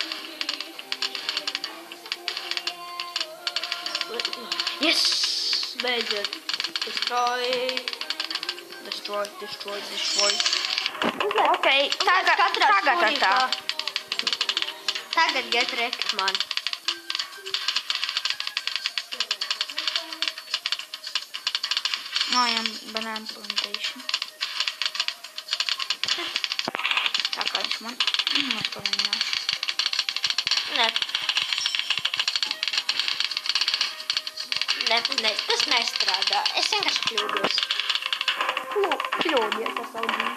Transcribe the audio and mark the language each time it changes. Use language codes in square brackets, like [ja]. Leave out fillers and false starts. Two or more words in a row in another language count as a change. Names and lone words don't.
[en] Yes! [lv] Beidzot. Destroy. Ok, tagad tā. [en] Tagad get wrecked, man. I am banana plantation. [lv] Tā kā viņš man. Es pamēģināšu. Ne, tas nestrādā. Es vienkārši kļūdos. Kļūdies ar savu dzīvi.